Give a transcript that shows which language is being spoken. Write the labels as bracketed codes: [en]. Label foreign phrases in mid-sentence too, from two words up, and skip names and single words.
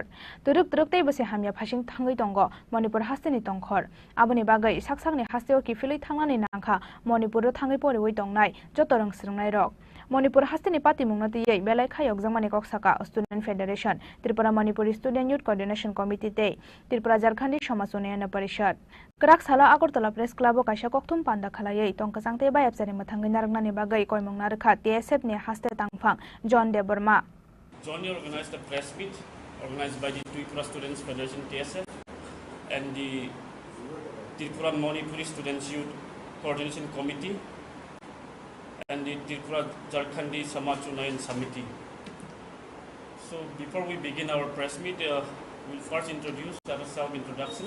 [trp] तुरुक तुरुक तैबसे हामिया फासिं थांगै दंग मणिपुर हास्टेनि तंखर आबोनि बागै साकसाकनि हास्टेयाव किफिलै थांनानै नांखा मणिपुर थांगै परिवै दंनाय जत रोंस्रंनाय रक मणिपुर हास्टेनि पार्टी मुंगनतयै बेलायखा यगजांमानि कक्साका स्टूडेंट फेडरेशन, त्रिपुरा मणिपुर स्टूडेंट यूथ कोऑर्डिनेशन कमिटी ते त्रिपुरा झारखंडी समाज उन्नयन परिषद कराकसाला आगरतला प्रेस क्लब काशा कक्थुम पान्दा खालायै तंकसांते बायाबसानि मथांगै नारंगनानि बागै कयमुं नारखा TSF नि हास्टे तांफां जन देबर्मा [en] jointly organized a press meet organized by the Tripura Students Federation TSF and the Tripura Manipuri Students Youth Coordination Committee and the Tripura Jharkhandi Samaj Unnayan Samiti. So before we begin our press meet, we'll first have a self-introduction.